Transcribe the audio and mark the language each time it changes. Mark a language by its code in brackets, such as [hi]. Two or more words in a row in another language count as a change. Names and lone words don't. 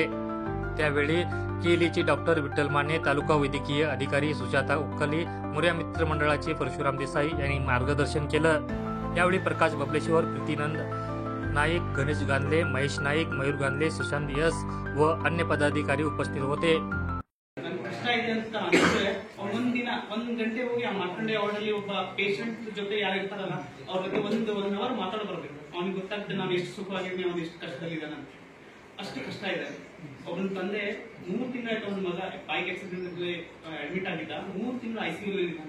[mr] त्यावेळी केएलईचे डॉक्टर विठ्ठल माने, तालुका वैद्यकीय अधिकारी सुजाता उक्कली, मोरया मित्र मंडळाचे परशुराम देसाई यांनी मार्गदर्शन केलं। यावेळी प्रकाश बबलेश्वर, प्रीतीनंद नाईक, गणेश गांधले, महेश नाईक, मयूर गांधले, सुशांत यस व अन्य पदाधिकारी उपस्थित होते। [kn] ಕಷ್ಟ ಇದೆ ಅಂತ ಅನ್ಸುತ್ತೆ। ಒಂದಿನ 1 ಗಂಟೆ ಹೋಗಿ ಆ ಮಾರ್ಕಂಡೆ ವಾರ್ಡಲ್ಲಿ ಒಬ್ಬ ಪೇಷಂಟ್ ಜೊತೆ ಯಾರು ಇರ್ತಾರಲ್ಲ ಅವ್ರ ಜೊತೆ 1 ಅವರ್ ಮಾತಾಡ ಬರಬೇಕು। ಅವನಿಗೆ ಗೊತ್ತಾಗ್ತದೆ ನಾವು ಎಷ್ಟು ಸುಖವಾಗಿದ್ದೀವಿ, ಅವನು ಎಷ್ಟು ಕಷ್ಟದಲ್ಲಿದ್ದಾನೆ ಅಂತ। ಅಷ್ಟು ಕಷ್ಟ ಇದೆ। ಒಬ್ಬನ ತಂದೆ 3 ತಿಂಗಳಾಯ್ತು, ಅವನ ಮಗ [en] bike accident [kn] ಅಲ್ಲಿ ಅಡ್ಮಿಟ್ ಆಗಿದ್ದ, 3 ತಿಂಗಳು ಐಸಿಯು ಅಲ್ಲಿ ಇದ್ದಾನೆ।